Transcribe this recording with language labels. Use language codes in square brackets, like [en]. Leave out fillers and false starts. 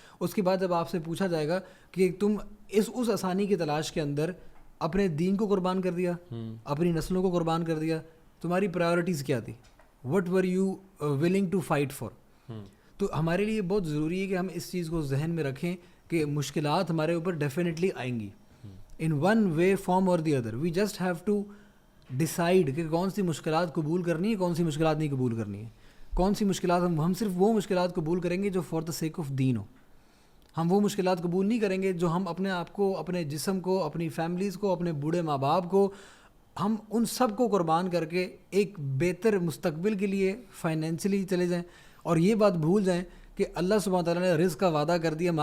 [ur] اس کے بعد جب آپ سے پوچھا جائے گا کہ تم اس آسانی کی تلاش کے اندر اپنے دین کو قربان کر دیا, اپنی نسلوں کو قربان کر دیا, تمہاری پرائیورٹیز کیا تھی, [en] What were you willing to fight for. [ur] تو ہمارے لیے بہت ضروری ہے کہ ہم اس چیز کو ذہن میں رکھیں کہ مشکلات ہمارے اوپر ڈیفینیٹلی آئیں گی [en] In one way form اور the other. We just have to decide [ur] کہ کون سی مشکلات قبول کرنی ہے, کون سی مشکلات نہیں قبول کرنی ہے. کون سی مشکلات ہم صرف وہ مشکلات قبول کریں گے جو [en] for the sake of [ur] دین ہو. ہم وہ مشکلات قبول نہیں کریں گے جو ہم اپنے آپ کو, اپنے جسم کو, اپنی فیملیز کو, اپنے بوڑھے ماں باپ کو, ہم ان سب کو قربان کر کے ایک بہتر مستقبل کے لیے فائنینشلی چلے جائیں اور یہ بات بھول جائیں کہ اللہ سبحانہ تعالیٰ نے رزق کا وعدہ کر دیا.